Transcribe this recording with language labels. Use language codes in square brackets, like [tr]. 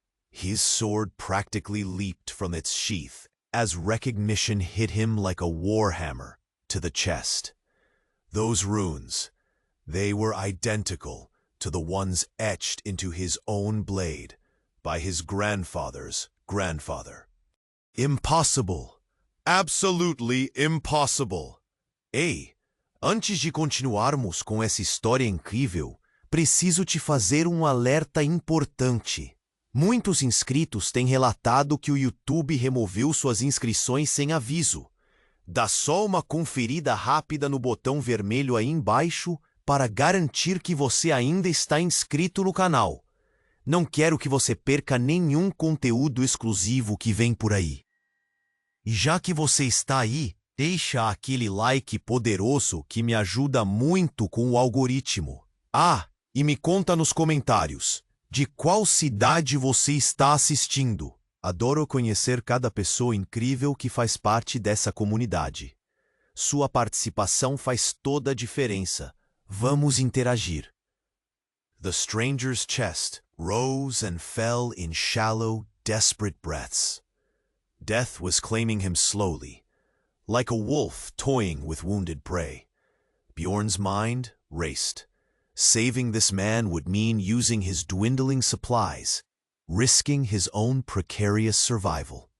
[en] His sword practically leaped from its sheath as recognition hit him like a warhammer to the chest. Those runes, they were identical to the ones etched into his own blade by his grandfather's grandfather. Impossible! Absolutely impossible! [pt] Ei, antes de continuarmos com essa história incrível, preciso te fazer um alerta importante. Muitos inscritos têm relatado que o YouTube removeu suas inscrições sem aviso. Dá só uma conferida rápida no botão vermelho aí embaixo para garantir que você ainda está inscrito no canal. Não quero que você perca nenhum conteúdo exclusivo que vem por aí. E já que você está aí, deixa aquele like poderoso que me ajuda muito com o algoritmo. Ah, e me conta nos comentários, de qual cidade você está assistindo? Adoro conhecer cada pessoa incrível que faz parte dessa comunidade. Sua participação faz toda a diferença. Vamos interagir. [en] The stranger's chest rose and fell in shallow, desperate breaths. Death was claiming him slowly, like a wolf toying with wounded prey. Bjorn's mind raced. Saving this man would mean using his dwindling supplies, risking his own precarious survival.